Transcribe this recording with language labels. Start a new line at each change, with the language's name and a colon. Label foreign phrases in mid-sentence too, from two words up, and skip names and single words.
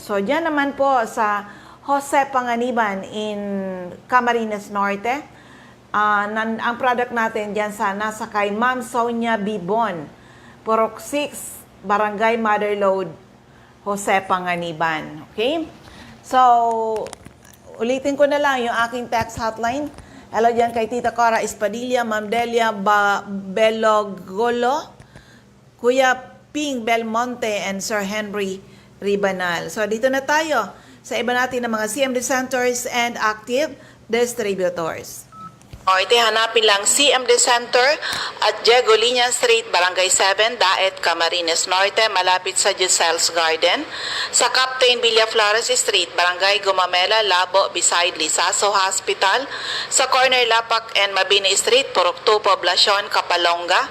Filipino: So, diyan naman po sa Jose Panganiban in Camarines Norte. Ang product natin dyan sa nasa kay Ma'am Sonia Bibon, Purok 6, Barangay Motherlode, Jose Panganiban. Okay? So, ulitin ko na lang yung aking text hotline. Hello dyan kay Tita Cora Espadilla, Ma'am Delia Belogolo, Kuya Ping Belmonte, and Sir Henry Ribanal. So, dito na tayo sa iba natin ng mga
English: CMD centers and active distributors.
Filipino: Ito, hanapin lang CMD Center at Diego Liña Street, Barangay 7, Daet, Camarines Norte, malapit sa Giselle's Garden. Sa Captain Villaflores Street, Barangay Gumamela, Labo, beside Lisaso Hospital. Sa corner Lapak and Mabini Street, Purok 2, Poblacion, Kapalonga.